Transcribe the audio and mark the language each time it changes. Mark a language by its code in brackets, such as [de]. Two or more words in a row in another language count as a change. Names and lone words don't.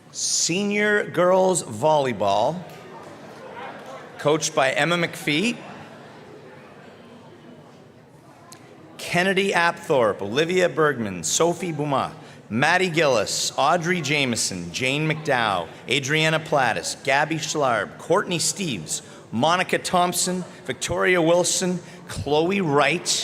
[en] Senior girls volleyball, coached by Emma McPhee. Kennedy Apthorpe, Olivia Bergman, Sophie Bouma, Maddie Gillis, Audrey Jameson, Jane McDowell, Adriana Plattis, Gabby Schlarb, Courtney Steves, Monica Thompson, Victoria Wilson, Chloe Wright.